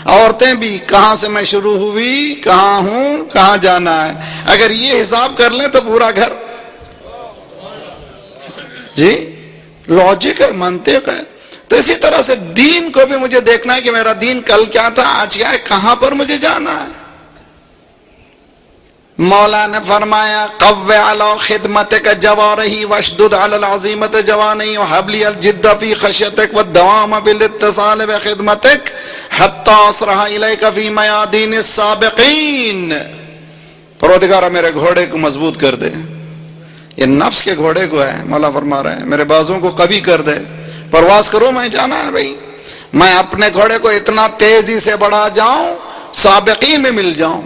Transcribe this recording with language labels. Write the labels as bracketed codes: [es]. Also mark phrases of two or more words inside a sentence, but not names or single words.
[ur] عورتیں بھی کہاں سے میں شروع ہوئی، کہاں ہوں، کہاں جانا ہے، اگر یہ حساب کر لیں تو پورا گھر جی لاجک ہے، منطق ہے۔ تو اسی طرح سے دین کو بھی مجھے دیکھنا ہے کہ میرا دین کل کیا تھا، آج کیا ہے، کہاں پر مجھے جانا ہے۔ [ar] مولا نے فرمایا قوّ علی خدمتک جوارحی واشدد علی العزیمۃ جوانی وہب لی الجد فی خشیتک والدوام فی الاتصال بخدمتک حتی اسرح الیک فی میادین السابقین۔ [ur] پروردگارہ میرے گھوڑے کو مضبوط کر دے، یہ نفس کے گھوڑے کو ہے، مولا فرما رہے ہیں میرے بازوں کو قوی کر دے، پرواز کرو، میں جانا ہے بھائی، میں اپنے گھوڑے کو اتنا تیزی سے بڑھا جاؤں سابقین میں مل جاؤں۔